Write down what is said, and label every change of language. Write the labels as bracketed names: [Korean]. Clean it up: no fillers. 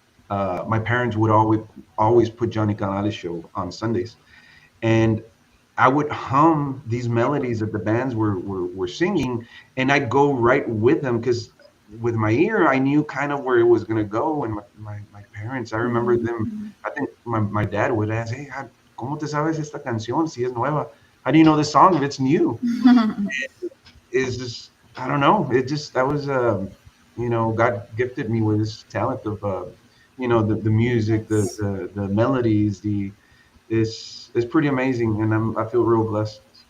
[English] My parents would always put Johnny Canales show on Sundays, and I would hum these melodies that the bands were singing, and I'd go right with them because with my ear I knew kind of where it was gonna go. And my parents, I remember them. I think my dad would ask, [Spanish] "Hey, ¿cómo te sabes esta canción si es nueva? [English] How do you know this song if it's new?" Is just I don't know. It just that was God gifted me with this talent of the music, Yes. the melodies, it's pretty amazing, and I feel real blessed.